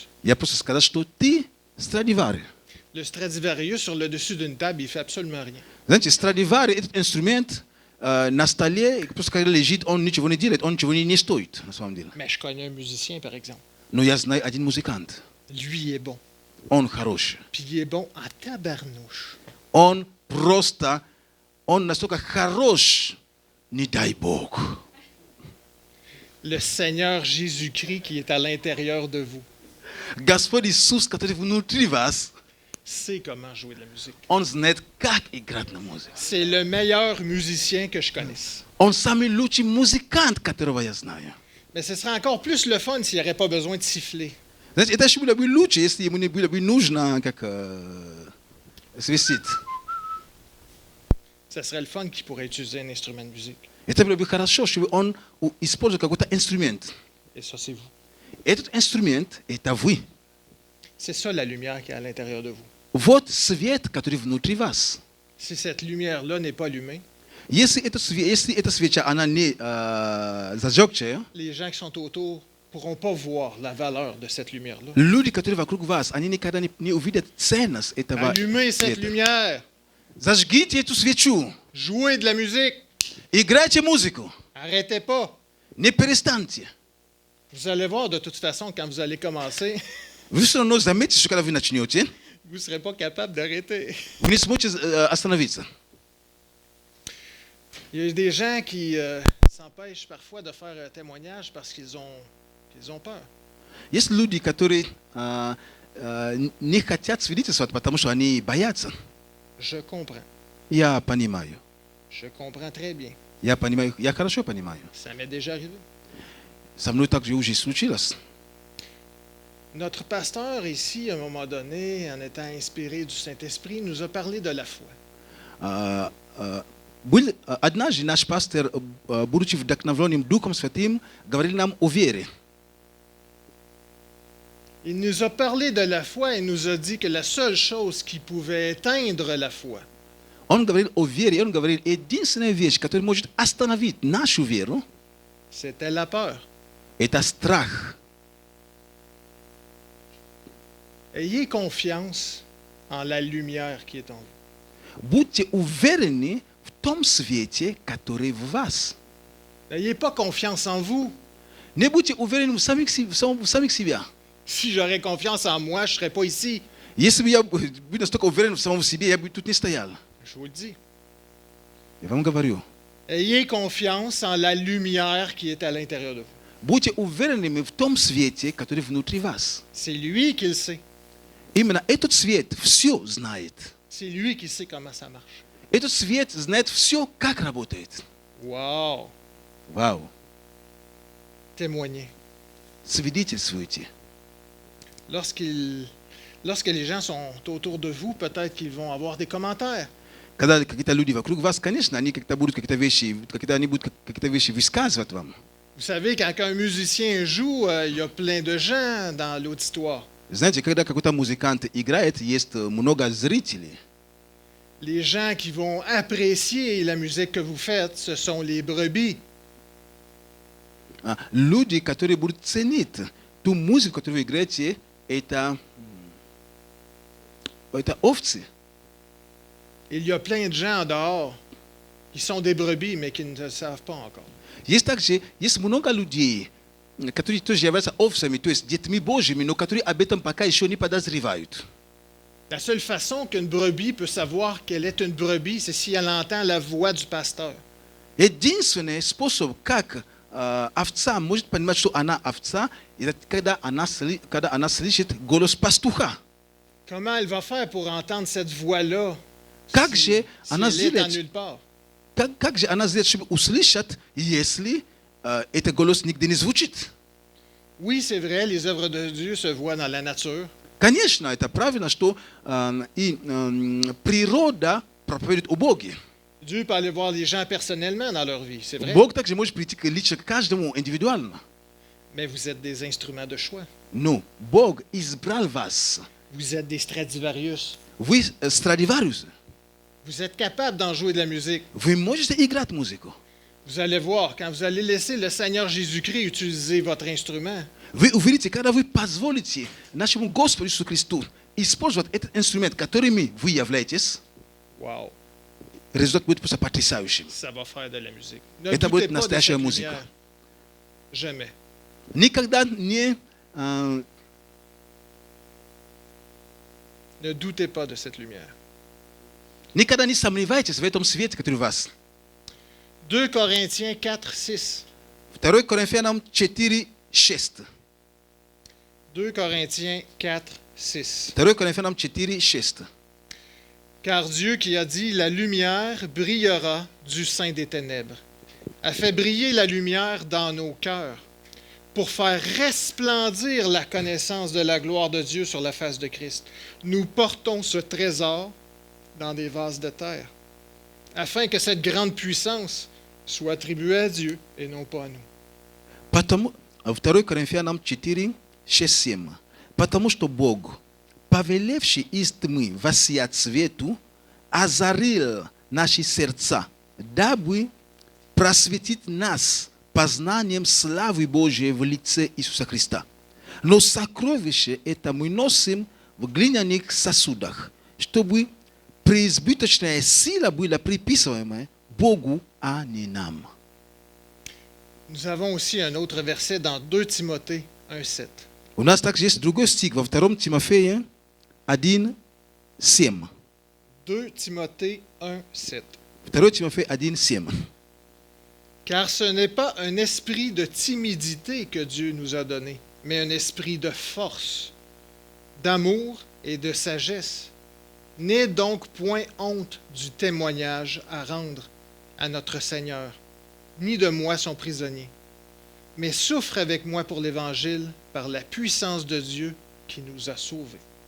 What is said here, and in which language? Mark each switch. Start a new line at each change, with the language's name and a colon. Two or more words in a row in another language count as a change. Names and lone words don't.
Russian: Я просто сказал, что ты Страдивари.
French: Le Stradivarius, sur le dessus d'une table, il fait absolument rien.
Russian: Знаете, Страдивари – этот инструмент на столе, просто когда лежит, он ничего не делает, он ничего не стоит, на самом деле.
French: Mais je connais un musicien, par exemple.
Russian: Но я знаю один музыкант.
French: Lui est bon.
Russian: Он хороший.
French: Puis il est bon en tabarnouche.
Russian: Он настолько хорош, не дай Бог.
French: Le Seigneur Jésus-Christ qui est à l'intérieur de vous
Russian: Господь Иисус, который внутри вас,
French: sait comment jouer de la musique.
Russian: он знает, как играть на музыке.
French: C'est le meilleur musicien que je connaisse.
Russian: Он самый лучший музыкант, которого я знаю.
French: Mais ce serait encore plus le fun s'il n'y aurait pas besoin de siffler.
Russian: Знаете, это еще было бы лучше, если ему не было бы нужно как свистеть.
French: Ce serait le fun qu'il pourrait utiliser un instrument de musique.
Russian: Это было бы хорошо, чтобы он использовал какой-то инструмент.
French: Et ça, c'est vous.
Russian: Этот инструмент – это вы.
French: C'est ça la lumière qui est à l'intérieur de vous.
Russian: Вот свет, который внутри вас.
French: Si cette lumière-là n'est pas allumée,
Russian: Если эта свеча, она не зажегчая,
French: les gens qui sont autour ne pourront pas voir la valeur de cette lumière-là.
Russian: люди, которые вокруг вас, они никогда не увидят ценность этого
French: Allumez cette
Russian: света.
French: lumière.
Russian: Зажгите эту свечу.
French: Jouez de la musique.
Russian: Играйте музыку.
French: Arrêtez pas.
Russian: Не перестаньте.
French: Vous allez voir de toute façon quand vous allez commencer.
Russian: Ви все равно заметите, что когда вы начнете,
French: vous ne serez pas capable d'arrêter.
Russian: вы не сможете остановиться.
French: Il y a des gens qui s'empêchent parfois de faire un témoignage parce qu'ils ont peur.
Russian: Есть люди, которые не хотят свидетельствовать, потому что они боятся.
French: Je comprends.
Russian: Я понимаю.
French: Je comprends très bien.
Russian: Я понимаю, я хорошо понимаю.
French: Ça m'est déjà arrivé.
Russian: Со мной также уже случилось.
French: Notre pasteur ici, à un moment donné, en étant inspiré du Saint-Esprit, nous a parlé de la foi.
Russian: Однажды наш пастор, будучи вдохновленным Духом Святым, говорил нам о вере.
French: Il nous a parlé de la foi et nous a dit que la seule chose qui pouvait éteindre la foi,
Russian: Он говорил о вере, и он говорил, единственная вещь, которая может остановить нашу веру,
French: c'était la peur.
Russian: это страх.
French: Ayez confiance en la lumière qui est en vous.
Russian: Будьте уверены в том свете, который в вас.
French: N'ayez pas confiance en vous.
Russian: Не будьте уверены в самих себя.
French: Si j'aurais confiance en moi, je ne serais pas ici.
Russian: Если бы я был настолько уверен в самом себе, я бы тут не стоял.
French: Je vous le dis.
Russian: Я вам говорю.
French: Ayez confiance en la lumière qui est à l'intérieur de vous.
Russian: Будьте уверенными в том свете, который внутри вас.
French: C'est lui qui le sait.
Russian: Именно этот свет все знает.
French: C'est lui qui sait comment ça marche.
Russian: Этот свет знает все, как работает.
French: Wow!
Russian: Вау.
French: Témoignez.
Russian: Свидетельствуйте.
French: Lorsque les gens sont autour de vous, peut-être qu'ils vont avoir des commentaires.
Russian: Когда какие-то люди вокруг вас, конечно, они как-то будут какие-то вещи высказывать вам.
French: Vous savez, quand un musicien joue, il y a plein de gens dans l'auditoire.
Russian: Знаете, когда какой-то музыкант играет, есть много зрителей.
French: Les gens qui vont apprécier la musique que vous faites, ce sont les brebis.
Russian: Люди, которые будут ценить ту музыку, которую вы играете, это овцы.
French: Il y a plein de gens en dehors qui sont des brebis, mais qui ne le savent pas encore.
Russian: Есть много людей, которые тоже являются овцами, то есть детьми Божьими, но которые об этом пока еще не подозревают.
French: La seule façon qu'une brebis peut savoir qu'elle est une brebis, c'est si elle entend la voix du pasteur.
Russian: Единственный способ, как овца может понимать, что она овца, это когда она слышит голос пастуха.
French: Comment elle va faire pour entendre cette voix-là
Russian: Как
French: si
Russian: же она
French: elle est en
Russian: сделает,
French: nulle part?
Russian: как же она сделает, чтобы услышать, если этот голос нигде не звучит?
French: Oui, c'est vrai, les œuvres de Dieu se voient dans la nature.
Russian: Конечно, это правильно, что и природа проповедует о Боге.
French: Dieu peut aller voir les gens personnellement dans leur vie, c'est vrai.
Russian: Бог также может прийти лично к каждому индивидуально.
French: Mais vous êtes des instruments de choix.
Russian: Но Бог избрал вас.
French: Vous êtes des Stradivarius.
Russian: Вы Страдивариус.
French: Vous êtes capable d'en jouer de la musique.
Russian: Вы можете играть музыку.
French: Vous allez voir, quand vous allez laisser le Seigneur Jésus-Christ utiliser votre instrument,
Russian: Вы увидите, когда вы позволите нашему Господу Иисусу Христу использовать этот инструмент, которыми вы являетесь,
French: wow,
Russian: результат будет просто потрясающим.
French: ça va faire de la musique. Ne
Russian: Это
French: doutez
Russian: будет
French: pas de
Russian: настоящая
French: cette
Russian: музыка.
French: lumière. Jamais.
Russian: Никогда не
French: Ne doutez pas de cette lumière.
Russian: никогда не сомневайтесь в этом свете, который у вас.
French: 2 Corinthiens 4, 6.
Russian: 2 Коринфянам 4:6.
French: 2 Corinthiens 4, 6.
Russian: 2 Коринфянам 4:6.
French: Car Dieu qui a dit « La lumière brillera du sein des ténèbres » a fait briller la lumière dans nos cœurs pour faire resplendir la connaissance de la gloire de Dieu sur la face de Christ. Nous portons ce trésor dans des vases de terre, afin que cette grande puissance soit attribuée à Dieu et non pas à nous.
Russian: Потому 2 Коринфянам 4:6. Потому что Бог, повелевший из тьмы воссиять свету, озарил наши сердца, дабы просветить нас познанием славы Божией в лице Иисуса Христа. Но сокровище это мы носим в глиняных сосудах, чтобы преизбыточная сила была приписываемая Богу, а не нам.
French: Nous avons aussi un autre verset dans 2 Timothée 1, 7.
Russian: У нас также есть другой стих во 2 Тимофея 1:7.
French: 2 Timothée 1, 7.
Russian: 2 Тимофея 1:7.
French: Car ce n'est pas un esprit de timidité que Dieu nous a donné, mais un esprit de force, d'amour et de sagesse. N'aie donc point honte du témoignage à rendre à notre Seigneur, ni de moi son prisonnier, mais souffre avec moi pour l'Évangile par la puissance de Dieu qui nous a sauvés.